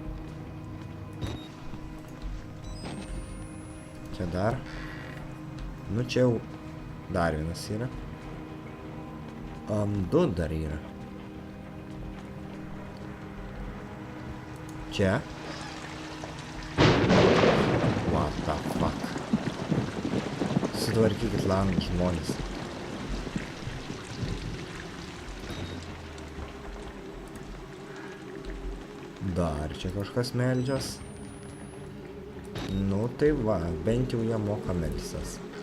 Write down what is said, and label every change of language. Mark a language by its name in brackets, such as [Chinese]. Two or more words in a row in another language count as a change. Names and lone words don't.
[Lithuanian] Čia dar. Nu čia jau dar vienas yra. 2 dar yra. Čia. [English] What the fuck. [Lithuanian] Sutvarkykit langus, žmonės. Dar čia kažkas meldžias. Nu tai va, bent jau jie moka melsas.